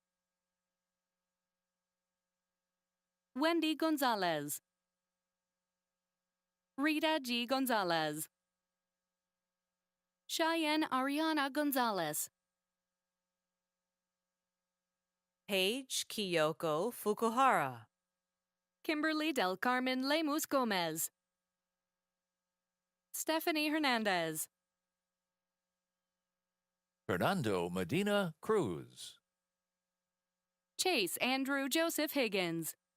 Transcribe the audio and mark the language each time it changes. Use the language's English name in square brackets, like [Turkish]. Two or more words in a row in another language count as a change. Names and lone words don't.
[English] Wendy Gonzalez. Rita G. Gonzalez. Cheyenne Ariana Gonzalez. Paige Kiyoko Fukuhara, Kimberly Del Carmen Lemus Gomez. Stephanie Hernandez. Fernando Medina Cruz. Chase Andrew Joseph Higgins.